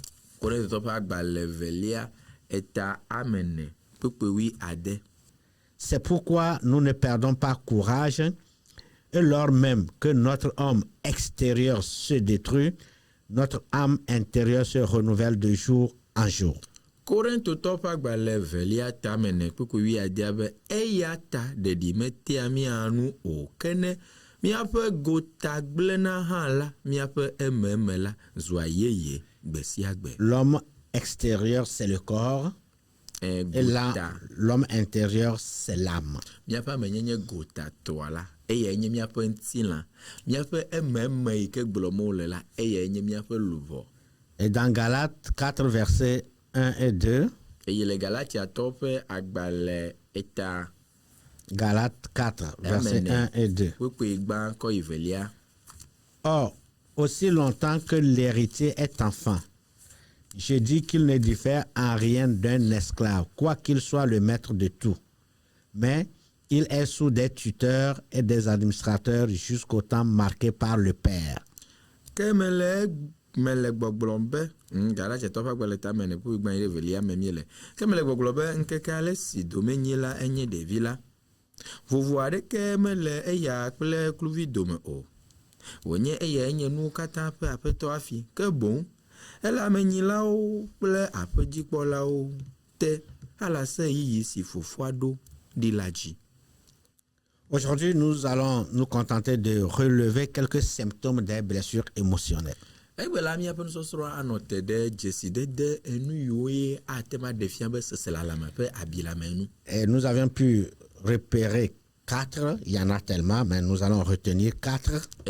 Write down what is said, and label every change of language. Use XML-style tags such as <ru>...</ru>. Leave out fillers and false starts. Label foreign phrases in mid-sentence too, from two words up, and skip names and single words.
<fr>C'est pourquoi nous ne perdons pas courage, et lors même que notre homme extérieur se détruit, notre âme intérieure se renouvelle de jour en jour.</fr> <ee>Korintotɔ ƒe agbalẽ velia tame ne kpekpe adia be eya ta ɖeɖi metea mía nu o ke ne míaƒe gota gblẽna hã la míaƒe ememe la zua yeye gbe sia gbe.</ee> <fr>L'homme extérieur c'est le corps et l'homme intérieur c'est l'âme.</fr> <ee>Míaƒe amenyenye gota tɔa la eya nye míaƒe ŋutilã, míaƒe ememe yi ke gblɔm wole la eya nye míaƒe luʋɔ.</ee> <fr>Et dans Galates 4 verset 1 et 2. Galates 4, verset 1 et 2. Or, aussi longtemps que l'héritier est enfant, je dis qu'il ne diffère en rien d'un esclave, quoiqu'il soit le maître de tout. Mais il est sous des tuteurs et des administrateurs jusqu'au temps marqué par le Père.</fr> <ee>Mele gbɔgblɔm be Galatitɔ ƒe agbalẽ tame ne ƒu gbã velia me miele ke mele gbɔgblɔ be ŋkeke ale si domenyi la enye ɖevi la vovo aɖeke mele eya kple kluvi dome o wònye eya enye nuwo katã ƒe aƒetɔ afi ke boŋ ele amenyilawo kple aƒedzikpɔlawo te ala se yiyi si fofoa ɖo ɖi la dzi.</ee> <fr>Aujourd'hui, nous allons nous contenter de relever quelques symptômes des blessures émotionnelles. Et nous avions pu repérer 4, il y en a tellement, mais nous allons retenir 4.</fr>